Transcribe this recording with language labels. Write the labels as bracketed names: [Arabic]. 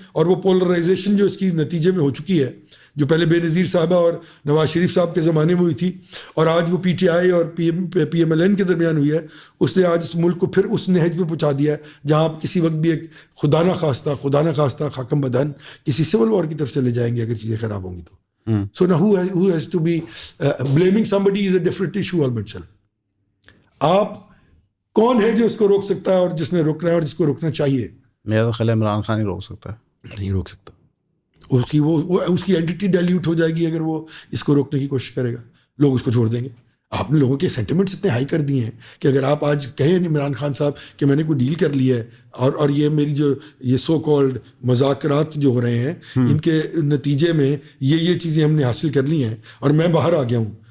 [Urdu] اور وہ پولرائزیشن جو اس کی نتیجے میں ہو چکی ہے, جو پہلے بے نظیر صاحبہ اور نواز شریف صاحب کے زمانے میں ہوئی تھی اور آج وہ پی ٹی آئی اور پی ایم ایل این کے درمیان ہوئی ہے, اس نے آج اس ملک کو پھر اس نہج پہ پہنچا دیا ہے جہاں آپ کسی وقت بھی ایک خدا نہ خواستہ خاکم بدن کسی سول وار کی طرف چلے جائیں گے اگر چیزیں خراب ہوں گی تو. [English] So نا who has to be blaming somebody is a different issue all by itself. [Urdu] آپ کون ہے جو اس کو روک سکتا ہے اور جس نے روکنا ہے اور جس کو روکنا چاہیے؟ میرا تو خیال ہے عمران خان ہی روک سکتا ہے. نہیں روک سکتا, اس کی اینٹی ڈائلیوٹ ہو جائے گی اگر وہ اس کو روکنے کی کوشش کرے گا, لوگ اس کو چھوڑ دیں گے. آپ نے لوگوں کے سینٹیمنٹس اتنے ہائی کر دیے ہیں کہ اگر آپ آج کہیں عمران خان صاحب کہ میں نے کوئی ڈیل کر لی ہے اور یہ میری جو یہ سو کالڈ مذاکرات جو ہو رہے ہیں ان کے نتیجے میں یہ چیزیں ہم نے حاصل کر لی ہیں اور میں باہر آ گیا ہوں,